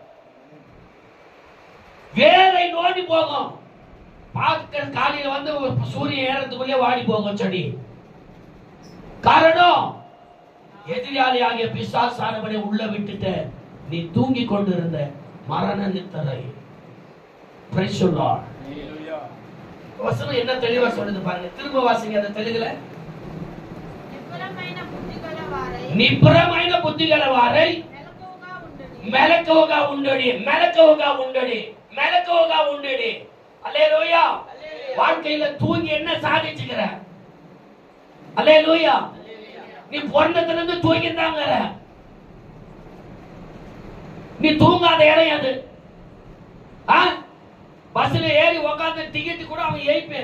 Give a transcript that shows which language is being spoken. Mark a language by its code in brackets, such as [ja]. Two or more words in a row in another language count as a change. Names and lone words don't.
[ta] வேரை நோண்டி போகும். பார்க்க காலையில வந்து சூரியன் ஏறதுக்குள்ளே வாடி போகும் செடி. காரணம், எதிராளியாகிய பிசாசானவனை உள்ள விட்டுட்டு நீ தூங்கி கொண்டிருந்த மரண நித்தரை. [en] Praise the Lord. [ta] வசனம் என்ன தெளிவா சொல்லுது பாருங்க. திரும்ப வாசிங்க அந்த தெலுங்குல. [te] నిబ్రమైన బుద్ధి గల వారై మెలకువగా ఉండుడి. మెలకువగా ఉండుడి. మెలకువగా ఉండుడి. [ta] அல்லேலூயா. வாழ்க்கையில தூங்கி என்ன சாதிச்சுக்கிற? அல்லேலூயா. நீ பிறந்ததுல இருந்து தூங்கிட்டாங்க. நீ தூங்காத இடம் அது. பஸ்ல ஏறி உட்காந்து டிக்கெட் கூட அவன் ஏய்ப்பேன்.